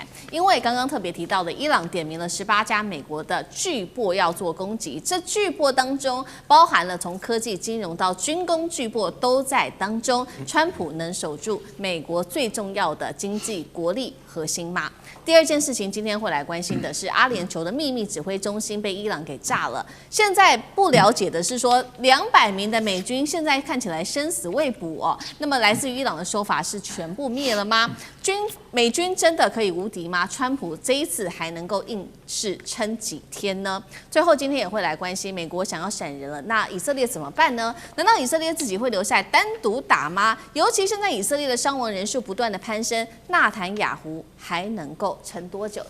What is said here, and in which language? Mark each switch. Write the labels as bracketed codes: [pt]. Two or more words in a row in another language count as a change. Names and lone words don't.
[zh] 因為剛剛特別提到的，伊朗點名了18家美國的巨擘要做攻擊，這巨擘當中包含了從科技、金融到軍工巨擘都在當中。川普能守住美國最重要的經濟國力核心嗎？第二件事情，今天會來關心的是阿聯酋的秘密指揮中心被伊朗給炸了。現在不了解的是說，200名的美軍現在看起來生死未卜哦。那麼來自於伊朗的說法是全部滅了嗎？美軍真的可以無敵嗎？川普這一次還能夠硬是撐幾天呢？最後今天也會來關心美國想要閃人了，那以色列怎麼辦呢？難道以色列自己會留下來單獨打嗎？尤其現在以色列的傷亡人數不斷的攀升，納坦雅胡還能夠撐多久？